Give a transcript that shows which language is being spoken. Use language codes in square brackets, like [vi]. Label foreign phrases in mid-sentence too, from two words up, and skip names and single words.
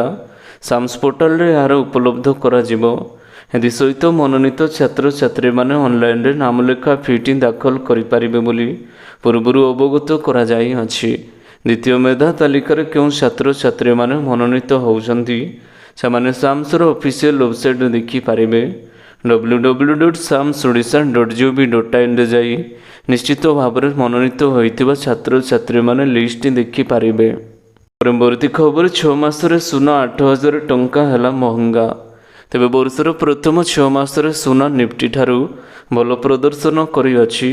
[or] ସାମ୍ସ ପୋର୍ଟାଲରେ ଏହାର ଉପଲବ୍ଧ କରାଯିବ। ଏଥିସହିତ ମନୋନୀତ ଛାତ୍ରଛାତ୍ରୀମାନେ ଅନଲାଇନରେ ନାମଲେଖା ଫିଟି ଦାଖଲ କରିପାରିବେ ବୋଲି ପୂର୍ବରୁ ଅବଗତ କରାଯାଇଅଛି। ଦ୍ୱିତୀୟ ମେଧା ତାଲିକାରେ କେଉଁ ଛାତ୍ରଛାତ୍ରୀମାନେ ମନୋନୀତ ହେଉଛନ୍ତି ସେମାନେ ସାମ୍ସର ଅଫିସିଆଲ ୱେବସାଇଟ୍ ଦେଖିପାରିବେ। www.samsodisha.gov.in ଯାଇ ନିଶ୍ଚିତ ଭାବରେ ମନୋନୀତ ହୋଇଥିବା ଛାତ୍ରଛାତ୍ରୀମାନେ ଲିଷ୍ଟ ଦେଖିପାରିବେ। ପରବର୍ତ୍ତୀ ଖବର 6 ମାସରେ ସୁନା 8,000 ଟଙ୍କା ହେଲା ମହଙ୍ଗା। ତେବେ ବର୍ଷର ପ୍ରଥମ 6 ମାସରେ ସୁନା ନିଫ୍ଟି ଠାରୁ ଭଲ ପ୍ରଦର୍ଶନ କରିଅଛି।